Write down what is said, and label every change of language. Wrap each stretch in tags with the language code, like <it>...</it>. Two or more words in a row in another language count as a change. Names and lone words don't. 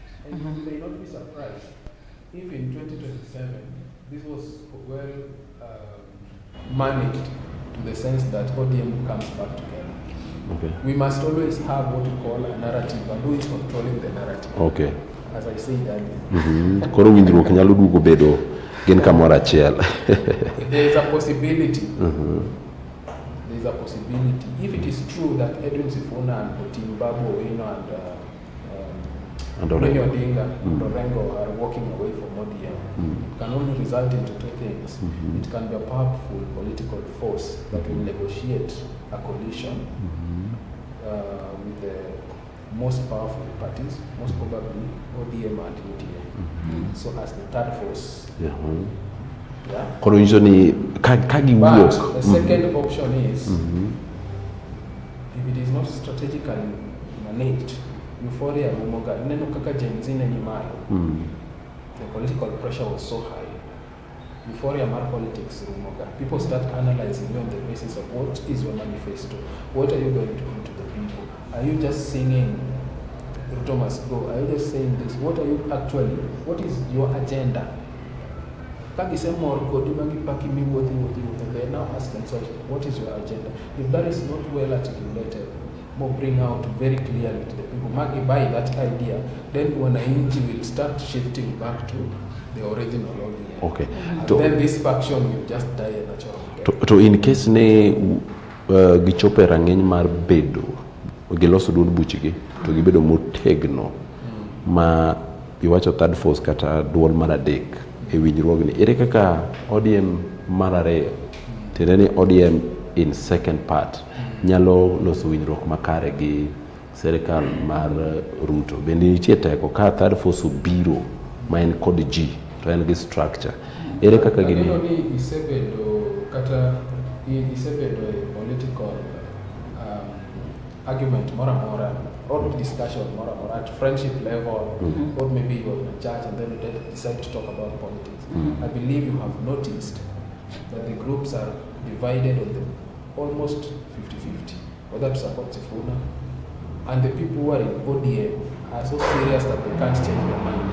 <en>And you may not be surprised if in 2027 this was well managed to the sense that ODM comes back together. Okay. We must always have what we call a narrative and who is controlling the narrative. Okay. As I said earlier.</en> <luo>Koro winjruok nyalo duogo bedo gin kamoro achiel.</luo> <en>There is a possibility. There is a possibility. If it is true that Edwin Sifuna and Team Babu Owino and Winnie Odinga and Orengo are walking away from ODM, it can only result into two things. It can be a powerful political force that will negotiate a coalition with the most powerful parties, most probably ODM and UDA. So as the third force.</en> <luo>Koro hizo ni kagi</luo> <en>But</en> <luo>wuok.</luo> <en>the second option is, if it is not strategically managed, euphoria</en> <luo>rumoga, neno kaka Gen Z ni malo.</luo> <en>The political pressure was so high. Euphoria mar politics rumoga. People start analyzing you on the basis of what is your manifesto. What are you going to do to the people? Are you just singing Ruto must go? Are you just saying this? What are you actually, what is your agenda? They now ask themselves, what is your agenda? If that is not well articulated, or bring out very clearly to the people, Magi buy that idea, then wananchi will start shifting back to the original idea. Okay. And then this faction will just die a natural death.</en> <luo>To in case ne gichope rang'eny mar bedo giloso duond buchgi to gibedo motegno ma iwacho</luo> <en>third force</en> <luo>kata duol mar adek e winjruogni, ere kaka ODM mar ariyo tiende ni ODM</luo> <en>in second part</en> <luo>nyalo loso winjruok makare gi serikal mar Ruto? Bende nitie teko ka</luo> <en>third force</en> <luo>obiro ma en kod G to en gi structure, ere kaka gini isebedo kata isebedo</luo> <en>a political argument mora or discussion mora at friendship level, or maybe you're in a church and then you decide to talk about politics. I believe you have noticed that the groups are divided on the almost 50-50, whether to support Sifuna, and the people who are in ODM are so serious that they can't change their mind.</en>